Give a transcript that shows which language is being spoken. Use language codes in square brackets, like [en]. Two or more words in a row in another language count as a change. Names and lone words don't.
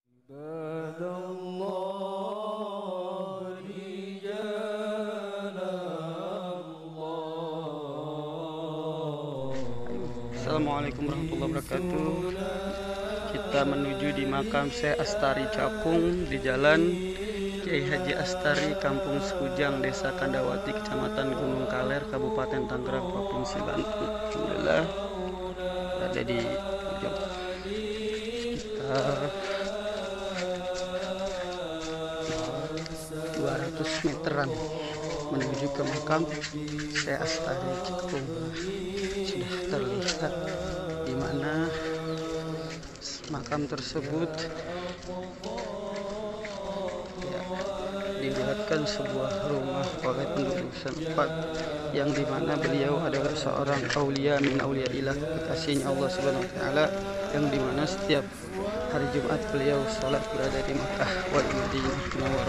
[ar] السلام عليكم ورحمة الله وبركاته. [id] Kita menuju di makam Syekh Astari Cakung di Jalan Kiai Haji Astari, Kampung Sekujang, Desa Kandawati, Kecamatan Gunung Kaler, Kabupaten Tangerang, Provinsi Banten. Alhamdulillah ada di ujung sekitar 200 meteran menuju ke makam Syekh Astari Cakung. Sudah terlihat di mana makam tersebut, ya, dilihatkan sebuah rumah oleh penduduk setempat yang dimana beliau adalah seorang [ar] أولياء من أولياء إله, [id] kekasihnya [ar] الله سبحانه وتعالى, [id] yang dimana setiap hari Jumat beliau sholat berada di Makkah wal Madinah Munawwarah.